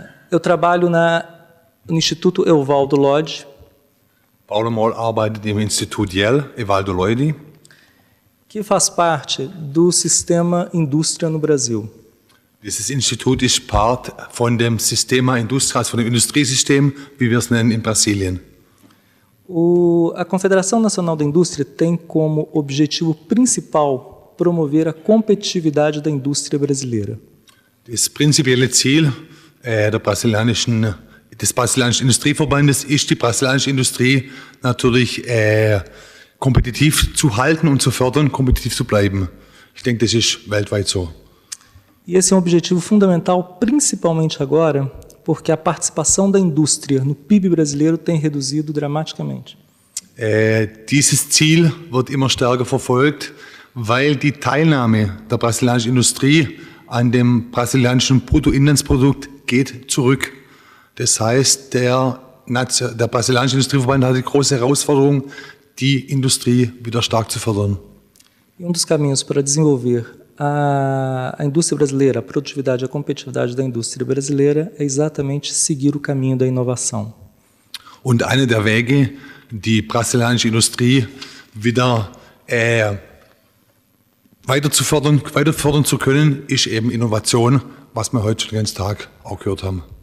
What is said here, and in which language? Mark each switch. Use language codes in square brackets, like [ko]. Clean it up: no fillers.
[pt] Eu trabalho no Instituto Evaldo Lodge. [de] Paulo Moll arbeitet im Institut YEL, Evaldo Lodge, [pt] que faz parte do sistema indústria no Brasil. [de] Dieses Institut ist Part von dem Sistema Industria, also von dem Industriesystem, wie wir es nennen, in Brasilien. [pt] A Confederação Nacional da Indústria tem como objetivo principal promover a competitividade da indústria brasileira. [de] Das prinzipielle Ziel des brasilianischen Industrieverbandes ist, die brasilianische Industrie natürlich kompetitiv zu halten und zu fördern, kompetitiv zu bleiben. Ich denke, das ist weltweit so. [pt] E esse é um objetivo fundamental, principalmente agora, porque a participação da indústria no PIB brasileiro tem reduzido dramaticamente. [de] Dieses Ziel wird immer stärker verfolgt, weil die Teilnahme der brasilianischen Industrie an dem brasilianischen Bruttoinlandsprodukt geht zurück. Das heißt, der brasilianische Industrieverband hat die große Herausforderung, die Industrie wieder stark zu fördern. [pt] E dos caminhos para desenvolver a indústria brasileira, a produtividade e a competitividade da indústria brasileira é exatamente seguir o caminho da inovação. [de] Und einer der Wege, die brasilianische Industrie wieder weiter fördern zu können, ist eben Innovation, was wir heute schon den ganzen Tag auch gehört haben.